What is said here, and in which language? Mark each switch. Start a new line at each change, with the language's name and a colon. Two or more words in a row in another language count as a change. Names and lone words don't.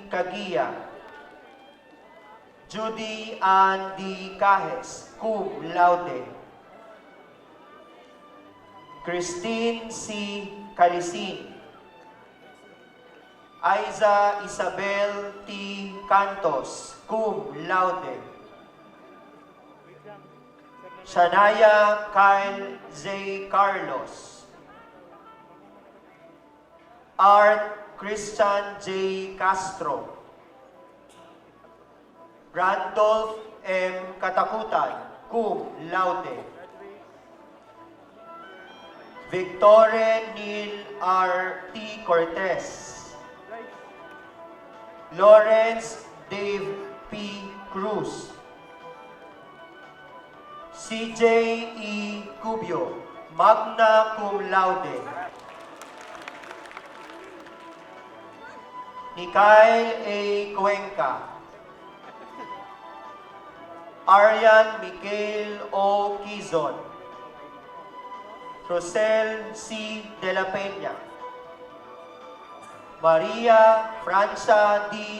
English: Cagia, Judy Ann D. Cajes,
Latin: cum laude,
English: Christine C. Calisin, Aiza Isabel T. Cantos,
Latin: cum laude,
English: Shania Kyle J. Carlos, Art Christian J. Castro, Randolph M. Katakutan,
Latin: cum laude,
English: Victoria Neil R. T. Cortez, Lawrence Dave P. Cruz, CJ E. Cubio,
Latin: magna cum laude,
English: Mikael A. Cuenca, Aryan Miguel O. Quizon, Rosel C. De la Peña, Maria Francia D.